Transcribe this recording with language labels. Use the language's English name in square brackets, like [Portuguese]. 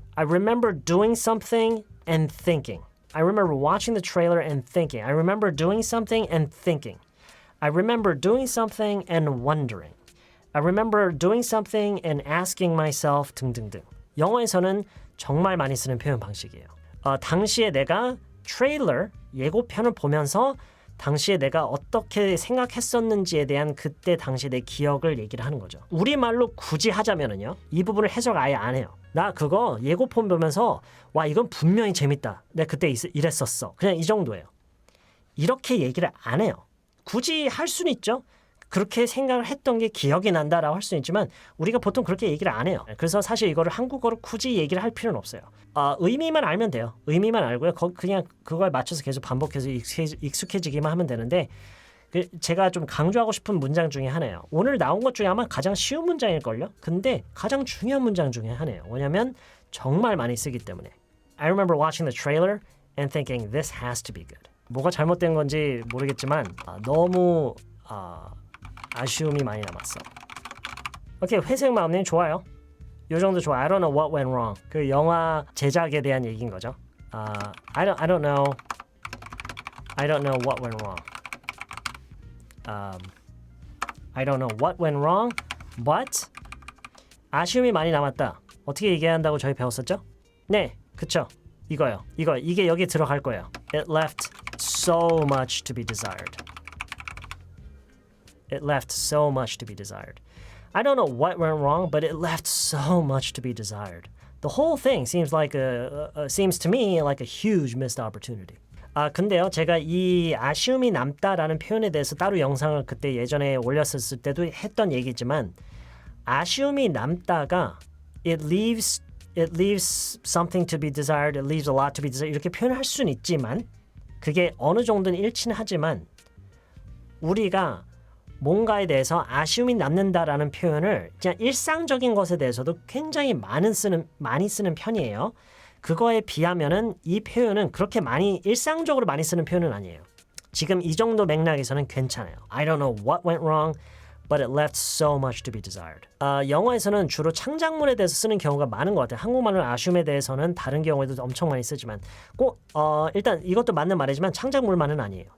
[English] I remember doing something and thinking. I remember watching the trailer and thinking. I remember doing something and thinking. I remember doing something and wondering. I remember doing something and asking myself 등등등. [Korean] 영어에서는 정말 많이 쓰는 표현 방식이에요. 당시에 내가 트레일러 예고편을 보면서 당시에 내가 어떻게 생각했었는지에 대한 그때 당시 내 기억을 얘기를 하는 거죠. 우리말로 굳이 하자면은요. 이 부분을 해석 아예 안 해요. 나 그거 예고편 보면서 와 이건 분명히 재밌다. 내가 그때 이랬었어. 그냥 이 정도예요. 이렇게 얘기를 안 해요. 굳이 할 수는 있죠. 그렇게 생각을 했던 게 기억이 난다라고 할 수는 있지만 우리가 보통 그렇게 얘기를 안 해요. 그래서 사실 이거를 한국어로 굳이 얘기를 할 필요는 없어요. 의미만 알면 돼요. 의미만 알고요. 그냥 그거에 맞춰서 계속 반복해서 익숙해지기만 하면 되는데 제가 좀 강조하고 싶은 문장 중에 하나예요. 오늘 나온 것 중에 아마 가장 쉬운 문장일걸요? 근데 가장 중요한 문장 중에 하나예요. 왜냐면 정말 많이 쓰기 때문에. [English] I remember watching the trailer and thinking this has to be good. [Korean] 뭐가 잘못된 건지 모르겠지만 너무 아쉬움이 많이 남았어. 오케이, 회색 마음님 좋아요. 요 정도 좋아. [English] I don't know what went wrong. [Korean] 그 영화 제작에 대한 얘기인 거죠. [English] I don't know. I don't know what went wrong. I don't know what went wrong, but [Korean] 아쉬움이 많이 남았다. 어떻게 얘기해야 한다고 저희 배웠었죠? 네, 그쵸. 이게 여기 들어갈 거예요. [English] It left so much to be desired. It left so much to be desired. I don't know what went wrong, but it left so much to be desired. The whole thing seems to me like a huge missed opportunity. [Korean] 근데요, 제가 이 아쉬움이 남다라는 표현에 대해서 따로 영상을 그때 예전에 올렸었을 때도 했던 얘기지만 아쉬움이 남다가 [English] it leaves something to be desired, it leaves a lot to be desired [Korean] 이렇게 표현할 수는 있지만 그게 어느 정도는 일치는 하지만 우리가 뭔가에 대해서 아쉬움이 남는다라는 표현을 그냥 일상적인 것에 대해서도 굉장히 많이 쓰는 편이에요. 그거에 비하면은 이 표현은 그렇게 일상적으로 많이 쓰는 표현은 아니에요. 지금 이 정도 맥락에서는 괜찮아요. [English] I don't know what went wrong, but it left so much to be desired. [Korean] 영어에서는 주로 창작물에 대해서 쓰는 경우가 많은 것 같아요. 한국말은 아쉬움에 대해서는 다른 경우에도 엄청 많이 쓰지만 꼭 일단 이것도 맞는 말이지만 창작물만은 아니에요.